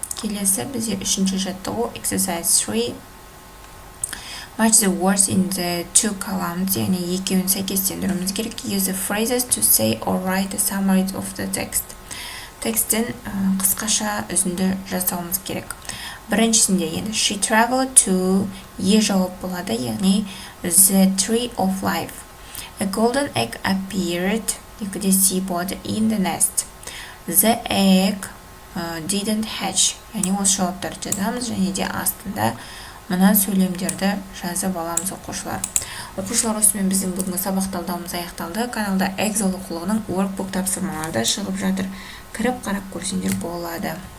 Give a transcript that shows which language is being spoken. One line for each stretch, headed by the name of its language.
Kazakh: Келесі бізде үшінші жаттығу
English: exercise 3. Match the words in the 2 columns.
Kazakh: Яғни екеуін сәйкестендіруіміз керек.
English: Use the phrases to say or write a summary of the text.
Kazakh: Текстін қысқаша үзінді жасауымыз керек. Біріншісінде енді
English: she traveled to
Kazakh: жауап болады, яғни
English: the tree of life. A golden egg appeared,
Kazakh: екіде C болады,
English: in the nest. The egg didn't hatch,
Kazakh: яғни осы жауаптарды жазамыз және де астында мына сөйлемдерді жазып аламыз оқушылар. Оқушылар, осымен біздің бүгінгі сабақ талдауымыз аяқталды. Каналда Эксел оқулығының Workbook тапсырмалары да шығып жатыр. Кіріп қарап көрсеңдер болады.